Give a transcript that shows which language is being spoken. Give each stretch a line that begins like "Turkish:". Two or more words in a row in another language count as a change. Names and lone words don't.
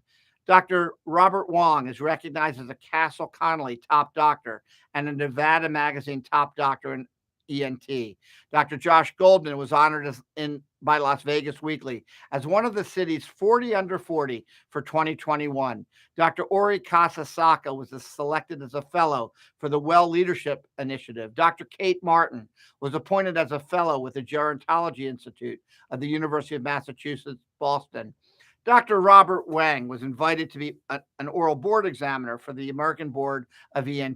English: Dr. Robert Wong is recognized as a Castle Connolly Top Doctor and a Nevada Magazine Top Doctor in ENT. Dr. Josh Goldman was honored by Las Vegas Weekly as one of the city's 40 under 40 for 2021. Dr. Ori Kasasaka was selected as a fellow for the Well Leadership Initiative. Dr. Kate Martin was appointed as a fellow with the Gerontology Institute of the University of Massachusetts, Boston. Dr. Robert Wang was invited to be an oral board examiner for the American Board of ENT.